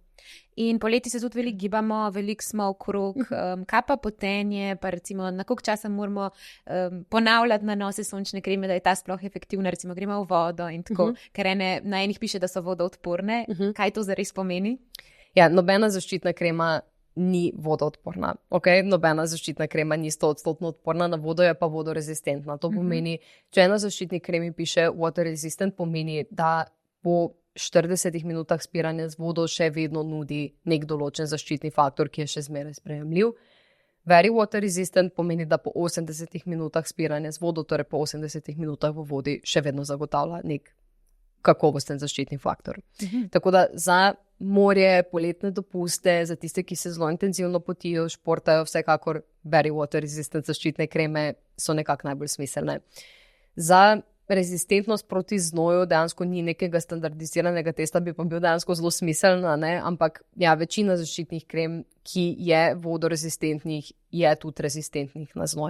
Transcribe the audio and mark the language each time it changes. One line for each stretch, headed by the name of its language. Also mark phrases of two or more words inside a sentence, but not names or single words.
Slovenian: In poleti se tudi veliko gibamo, veliko smo okrog, kaj pa potenje, pa recimo na koliko časa moramo ponavljati nanose sončne kreme, da je ta sploh efektivna, recimo gremo v vodo in tako, ker na enih piše, da so vodoodporne. Kaj to zares pomeni? Ja, nobena zaščitna krema ni vodoodporna. Okay? Nobena zaščitna krema ni 100% odporna na vodo, je pa vodorezistentna. To pomeni, če na zaščitni kremi piše
English: water resistant,
Slovenian: pomeni, da po 40 minutah spiranja z vodo še vedno nudi nek določen zaščitni faktor, ki je še zmeraj sprejemljiv.
English: Very water resistant
Slovenian: pomeni, da po 80 minutah spiranja z vodo, torej po 80 minutah v vodi, še vedno zagotavlja nek kakovosten zaščitni faktor. Tako da za morje, poletne dopuste, za tiste, ki se zelo intenzivno potijo, športajo, vsekakor
English: very water resistant
Slovenian: zaščitne kreme so nekako najbolj smiselne. Za rezistentnost proti znoju dejansko ni nekega standardiziranega testa, bi pa bil dejansko zelo smiselna, ne? Ampak ja, večina zaščitnih krem, ki je vodorezistentnih, je tudi rezistentnih na znoj.